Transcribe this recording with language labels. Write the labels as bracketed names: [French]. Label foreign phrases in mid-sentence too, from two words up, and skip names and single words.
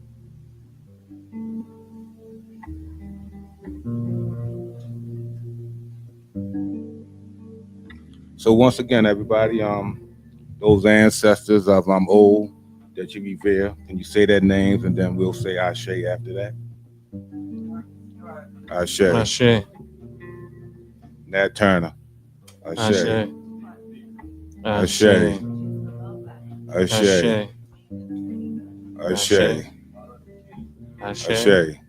[English] So once again, everybody, those ancestors of old that you revere, can you say their names, and then we'll say Ashe after that? Ashe. Ashe. Nat Turner. Ashe. Ashe. Ashe. Ashe. Ashe. Ashe. Ashe.